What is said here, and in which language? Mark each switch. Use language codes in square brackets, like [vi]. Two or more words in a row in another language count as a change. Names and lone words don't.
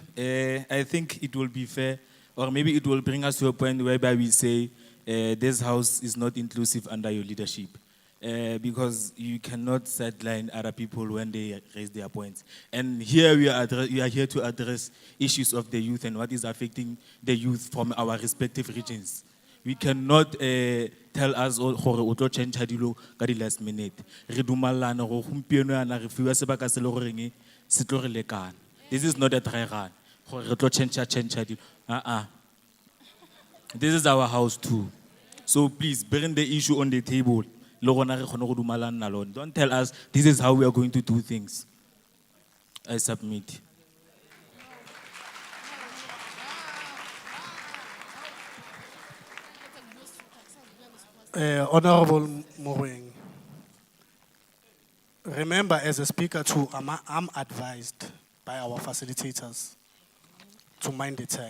[en] I think it will be fair, or maybe it will bring us to a point whereby we say this House is not inclusive under your leadership. Because you cannot sideline other people when they raise their points. And here we are here to address issues of the youth and what is affecting the youth from our respective regions. We cannot tell us [tn] gore o tlo change dilo ka di [en] last minute. [tn] Re dumalana go gompieno yana re fiwa sebaka se le goreng se tlo re lekana. [en] This is not a dry run. [tn] Gore re tlo change dilo. [en] This is our house too. So please bring the issue on the table. Don't tell us this is how we are going to do things. I submit. Honorable Moeng, remember as a speaker too, I'm advised by our facilitators to mind the time.